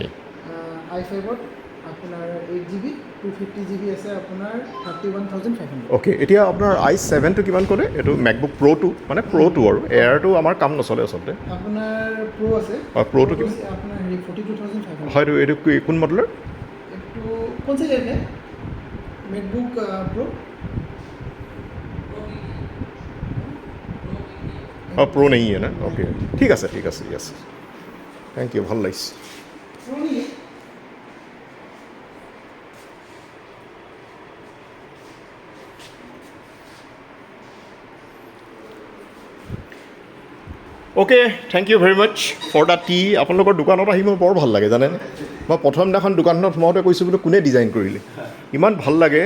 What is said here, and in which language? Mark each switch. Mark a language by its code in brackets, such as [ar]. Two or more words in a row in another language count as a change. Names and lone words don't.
[as] i5ত আপোনাৰ 8GB 250GB আছে আপোনাৰ 31,500। অ'কে। এতিয়া আপোনাৰ i7টো কিমান ক'লে? এইটো মেকবুক প্ৰ'টো মানে প্ৰ'টো আৰু এয়াৰটো আমাৰ কাম নচলে আচলতে। আপোনাৰ প্ৰ' আছে। প্ৰ'টো কিমান? আপোনাৰ 42,500। হয়তো এইটো কোন মডেলৰ? [hi] এইটো কোন सा है मैकबुक प्रो प्रो नहीं है ना? ओके, [as] ঠিক আছে [en] yes, thank you, [as] ভাল লাগিছে। [hi] प्रो नहीं है। [en] OK, thank you very much for the tea. [as] আপোনালোকৰ দোকানত আহি মোৰ বৰ ভাল লাগে জানেনে। মই প্ৰথম দিনাখন দোকানখনত সোমাওঁতে কৈছোঁ বোলো কোনে ডিজাইন কৰিলে, ইমান ভাল লাগে।